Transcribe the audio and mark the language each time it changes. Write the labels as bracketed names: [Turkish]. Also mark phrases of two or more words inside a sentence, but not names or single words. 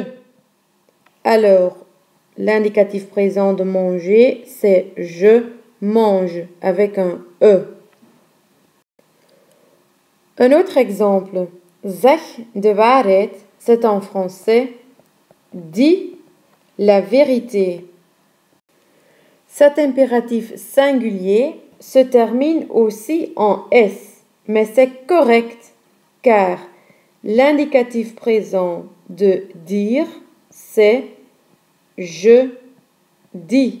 [French] Alors, l'indicatif présent de manger, c'est je mange avec un E. Un autre exemple, [Dutch] zeg de waarheid, [French] c'est en français dis la vérité. Cet impératif singulier se termine aussi en S, mais c'est correct car l'indicatif présent de dire, c'est je dis.